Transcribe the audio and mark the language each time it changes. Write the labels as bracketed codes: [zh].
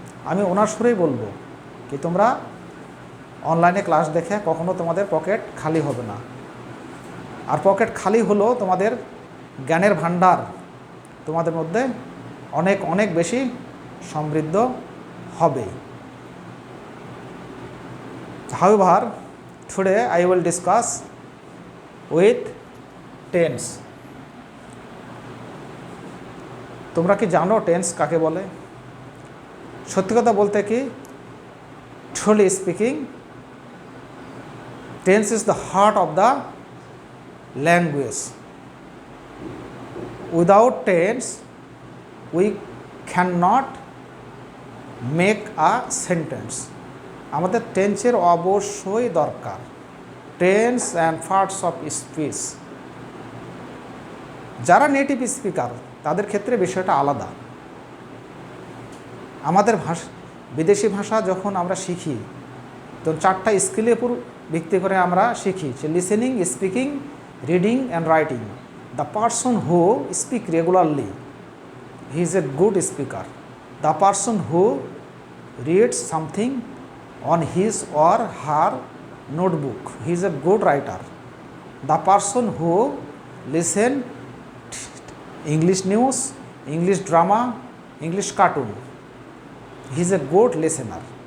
[bn] আমি ওনার সুরেই বলবো কি তোমরা অনলাইনে ক্লাস দেখে কখনো তোমাদের পকেট খালি হবে না। আর পকেট খালি হলো তোমাদের জ্ঞানের ভান্ডার তোমাদের মধ্যে অনেক অনেক বেশি সমৃদ্ধ হবে। [en] However, today I will discuss with tense. [bn] তোমরা কি জানো টেন্স কাকে বলে? সত্যি কথা বলতে কি, [en] truly speaking, tense is the heart of the language. Without tense, we cannot make a sentence. [bn] আমাদের টেন্সের অবশ্যই দরকার। [en] tense and parts of speech, [bn] যারা নেটিভ স্পিকার তাদের ক্ষেত্রে বিষয়টা আলাদা। আমাদের বিদেশি ভাষা যখন আমরা শিখি তো চারটা স্কিলের উপর ভিত্তি করে আমরা শিখি, যে listening, speaking, reading and writing. [en] The person who speak regularly, he is a good speaker. The person who reads something on his or her notebook, he is a good writer. The person who listen English news, English drama, English cartoon, he is a good listener.